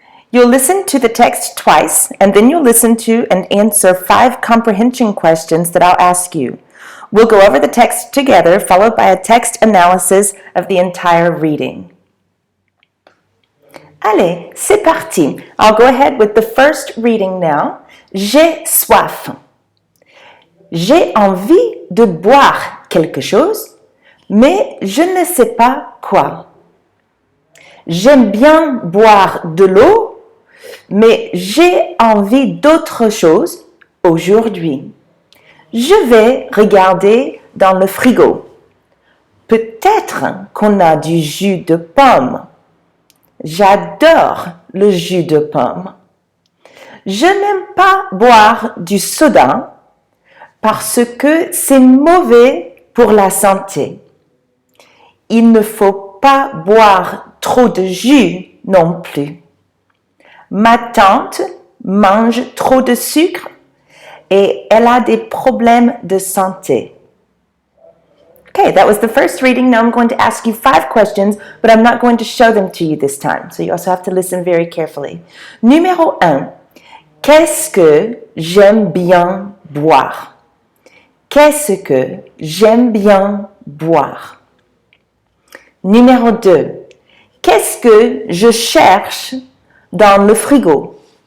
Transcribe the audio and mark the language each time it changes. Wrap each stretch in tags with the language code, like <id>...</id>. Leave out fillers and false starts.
<en>You'll listen to the text twice, and then you'll listen to and answer 5 comprehension questions that I'll ask you. We'll go over the text together, followed by a text analysis of the entire reading.</en> <fr>Allez, c'est parti.</fr> <en>I'll go ahead with the first reading now.</en> <fr>J'ai soif. J'ai envie de boire quelque chose, mais je ne sais pas quoi. J'aime bien boire de l'eau, mais j'ai envie d'autre chose aujourd'hui. Je vais regarder dans le frigo. Peut-être qu'on a du jus de pomme. J'adore le jus de pomme. Je n'aime pas boire du soda parce que c'est mauvais pour la santé. Il ne faut pas boire trop de jus non plus. Ma tante mange trop de sucre et elle a des problèmes de santé.</fr> <en>Okay, that was the first reading. Now I'm going to ask you 5 questions, but I'm not going to show them to you this time. So you also have to listen very carefully.</en> <fr>Numéro 1. Qu'est-ce que j'aime bien boire? Qu'est-ce que j'aime bien boire? Numéro 2. Qu'est-ce que je cherche dans le frigo?</fr>